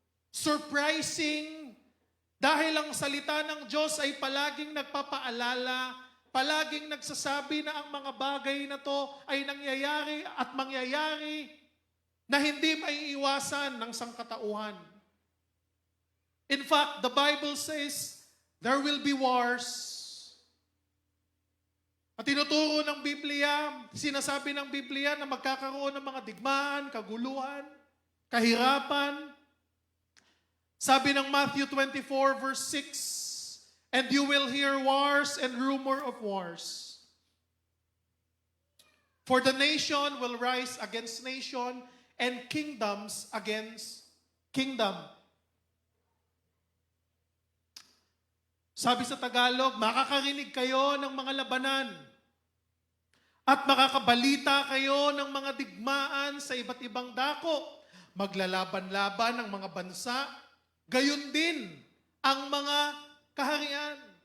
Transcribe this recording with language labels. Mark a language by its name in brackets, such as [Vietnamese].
[Filipino] surprising, dahil ang salita ng Diyos ay palaging nagpapaalala, palaging nagsasabi na ang mga bagay na to ay nangyayari at mangyayari na hindi maiiwasan ng sangkatauhan. [English] In fact, the Bible says, there will be wars. [Filipino] At tinuturo ng Biblia, sinasabi ng Biblia na magkakaroon ng mga digmaan, kaguluhan, kahirapan. Sabi ng [English] Matthew 24 verse 6, and you will hear wars and rumor of wars. For the nation will rise against nation and kingdoms against kingdom. [Filipino] Sabi sa Tagalog, makakarinig kayo ng mga labanan at makakabalita kayo ng mga digmaan sa iba't ibang dako. Maglalaban-laban ang mga bansa, gayon din ang mga kaharian.